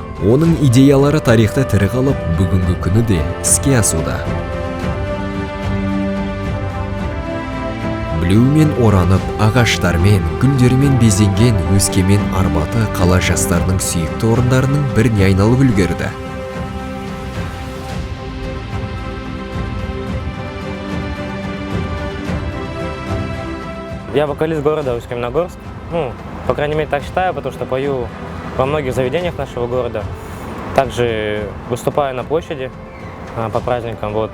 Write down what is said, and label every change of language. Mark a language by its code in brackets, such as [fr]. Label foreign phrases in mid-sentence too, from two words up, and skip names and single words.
[kk] Оның идеялары тарихта тірі қалып, бүгінгі күні де іске асуда. Білеумен оранып, ағаштармен, гүлдермен безенген Өскемен Арбаты қала жастарының сүйікті орындарының біріне айналып үлгерді. [ru] Я вокалист города Усть-Каменогорск. По крайней мере, так считаю, потому что пою во многих заведениях нашего города. Также выступаю на площади по праздникам.